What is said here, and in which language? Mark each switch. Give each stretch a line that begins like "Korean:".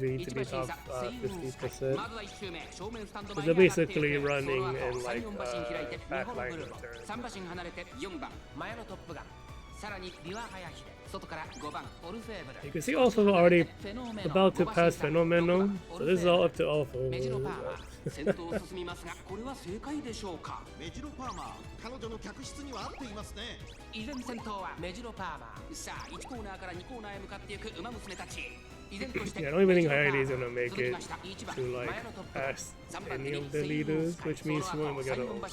English: We need to be top 50%. They're basically running and like backline return.
Japanese: 3馬身離れて4番マヤのトップがさらにビワハヤヒデ外から5番オルフェーブル
English: You can see also already about to pass Fenomeno, so this is all up to Orfevre.
Japanese: メジロパーマー先頭を進みますがこれは正解でしょうか。メジロパーマー、彼女の客室には合っていますね。依然先頭はメジロパーマー。さあ1コーナーから2コーナーへ向かっていく馬娘たち。
English: Yeah, I don't even think Hayahide is gonna make it to like pass any of the leaders, which means she won't get a.